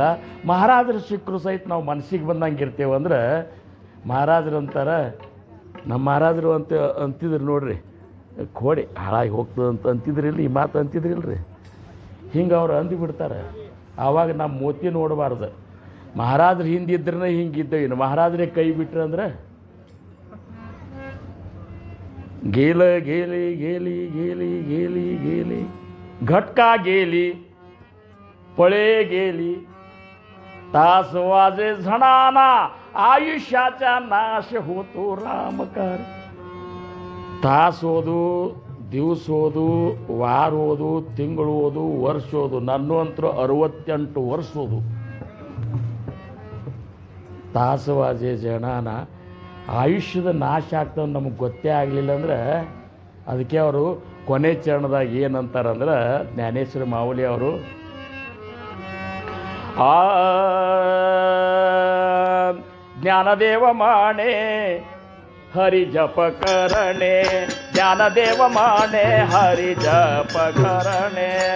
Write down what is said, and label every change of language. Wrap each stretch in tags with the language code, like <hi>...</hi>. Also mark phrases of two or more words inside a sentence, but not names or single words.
<kn>ಮಹಾರಾಜರು ಸಿಕ್ಕರು ಸಹಿತ ನಾವು ಮನಸ್ಸಿಗೆ ಬಂದಂಗೆ ಇರ್ತೇವೆ ಅಂದ್ರೆ ಮಹಾರಾಜರು ಅಂತಾರೆ. ನಮ್ಮ ಮಹಾರಾಜರು ಅಂತಿದ್ರು ನೋಡ್ರಿ, ಕೋಡಿ ಹಾಳಾಗಿ ಹೋಗ್ತದೆ ಅಂತ ಅಂತಿದ್ರಿಲ್ಲ, ಈ ಮಾತು ಅಂತಿದ್ರಿಲ್ರಿ. ಹಿಂಗೆ ಅವ್ರು ಅಂದುಬಿಡ್ತಾರೆ. ಆವಾಗ ನಮ್ಮ ಮೋತಿ ನೋಡಬಾರ್ದು. ಮಹಾರಾಜರು ಹಿಂದಿದ್ರೆ ಹಿಂಗಿದ್ದೇವೆ, ಇನ್ನು ಮಹಾರಾಜರೇ ಕೈ ಬಿಟ್ರೆ ಅಂದ್ರೆ</kn> <mr>गेल गेली गेली गेली गेली गेली घटका गेली पळे गेली तास वाजे झणाना आयुष्याचा नाश होतो रामकार.</mr> <kn>ತಾಸು ಓದು, ದಿವಸ ಓದು, ವಾರ ಓದು, ತಿಂಗಳು ಓದು, ವರ್ಷ ಓದು. ನನ್ನ ಅಂತರೂ 68 ವರ್ಷ ಓದು. ತಾಸವಾಜೆ ಜನಾನ ಆಯುಷ್ಯದ ನಾಶ ಆಗ್ತದೆ ನಮಗೆ ಗೊತ್ತೇ ಆಗಲಿಲ್ಲ ಅಂದ್ರೆ ಅದಕ್ಕೆ ಅವರು ಕೊನೆ ಚರಣದಾಗ ಏನಂತಾರಂದ್ರೆ ಜ್ಞಾನೇಶ್ವರ ಮಾವುಲಿ ಅವರು</kn> <mr>ज्ञानदेव म्हणे हरि जप करणे, ज्ञानदेव म्हणे हरि जप करणे.</mr>